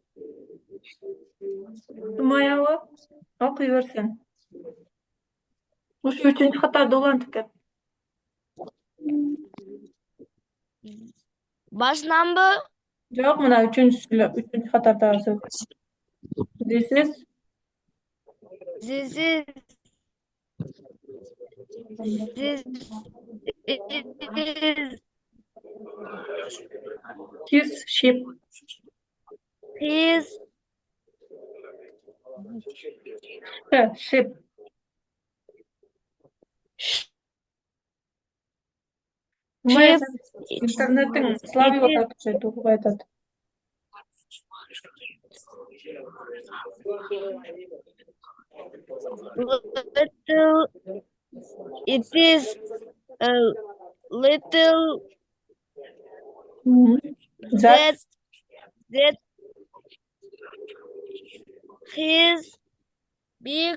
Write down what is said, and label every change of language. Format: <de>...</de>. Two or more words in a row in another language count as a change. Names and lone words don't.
<ky>Тумаябы окуй берсин. Ушу 3-чү катарды улантып кет. Башынанбы? Жок, мына 3-чү катардагы сөз.</ky> <en>This is This is his ship. his Ship. Тумая ship.</en> <ky>интернеттин слабый болуп атат, окубай атат.</ky> <en>Little. It is a little That that his big</en>